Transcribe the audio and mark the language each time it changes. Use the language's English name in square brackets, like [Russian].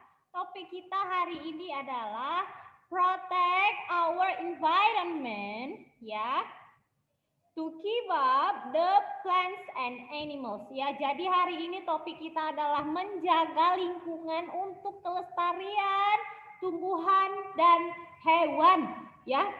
[Indonesian] Topik kita hari ini adalah [English] protect our environment, [Indonesian] ya. [English] To keep up the plants and animals, ya. [Indonesian] Jadi hari ini topik kita adalah menjaga lingkungan untuk kelestarian tumbuhan dan hewan, ya.